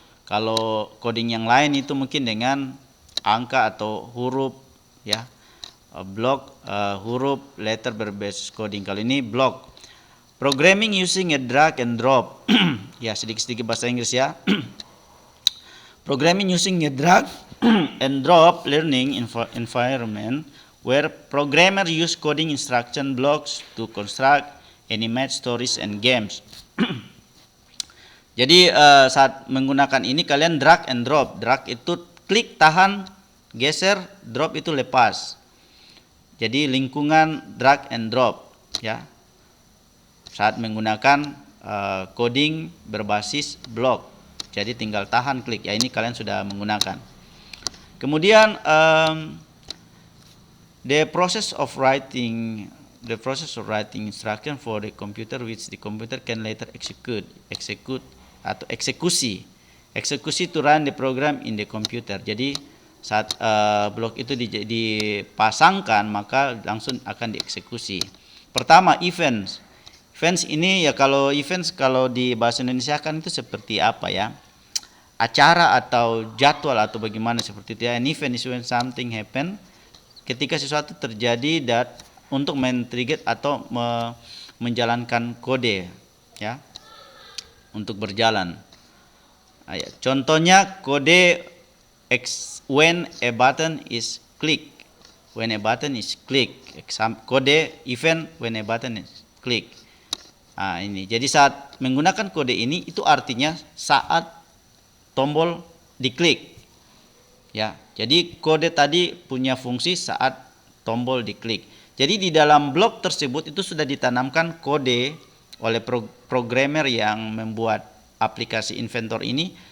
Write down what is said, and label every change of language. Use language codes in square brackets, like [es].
[id] Kalau coding yang lain itu mungkin dengan angka atau huruf, ya, block huruf letter berbasis coding. Kalau ini block. [en] Programming using a drag and drop. [id] Ya, sedikit-sedikit bahasa Inggris ya. [en] Programming using a drag and drop learning environment where programmer use coding instruction blocks to construct, animate stories and games. [id] Jadi saat menggunakan ini kalian drag and drop. Drag itu klik, tahan, geser, drop itu lepas. Jadi lingkungan drag and drop ya. Saat menggunakan coding berbasis block. Jadi tinggal tahan, klik. Ya, ini kalian sudah menggunakan. Kemudian [en] the process of writing the process of writing instruction for the computer which the computer can later execute [id] atau eksekusi [en] to run the program in the computer. [id] Jadi saat blok itu dipasangkan maka langsung akan dieksekusi. Pertama, events ini ya, kalau di bahasa Indonesia kan itu seperti apa ya, acara atau jadwal atau bagaimana seperti itu ya. [en] An event is when something happen, [id] ketika sesuatu terjadi untuk men-trigger atau menjalankan kode ya untuk berjalan. Contohnya kode [en] when a button is click. When a button is click. [id] Kode [en] event when a button is click. [id] Ini. Jadi saat menggunakan kode ini itu artinya saat tombol diklik. Ya. Jadi kode tadi punya fungsi saat tombol diklik. Jadi di dalam blok tersebut itu sudah ditanamkan kode oleh programmer yang membuat aplikasi Inventor ini.